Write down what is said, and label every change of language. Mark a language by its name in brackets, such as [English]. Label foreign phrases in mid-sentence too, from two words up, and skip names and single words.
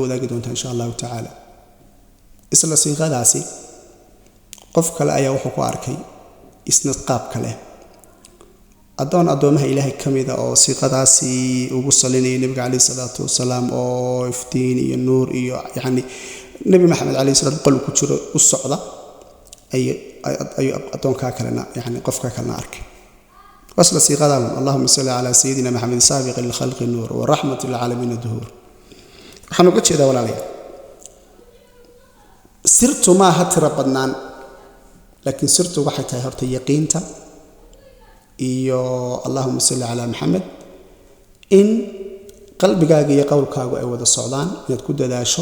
[Somali] wadaagi doonta [Arabic] إن شاء الله تعالى [Somali] isla siiqadaasi qof kale ayaa wuxuu ku arkay isna qaab kale adoomaha Ilaahay kamida oo siiqadaasi ugu salinay nabiga kaleey [Arabic] الصلاة والسلام [Somali] oo iftiin iyo nuur iyo yaani nabi maxamed kaleey salaatu qol ku jiro u socda ay adoonka kalena yaani qofka kalena arkay wasla siiqadan [Arabic] اللهم صل على سيدنا Muhammad سابق للخلق نور ورحمة العالمين [Somali] duhur waxaan uga jeedaa walaalayaal sirtu ma hatira badnaan laakiin sirtu waxay tahay horta yaqiinta iyo [Arabic] اللهم صل على Muhammad [Somali] in qalbigaaga iyo qowlkaaga ay wada socdaan inaad ku dadaasho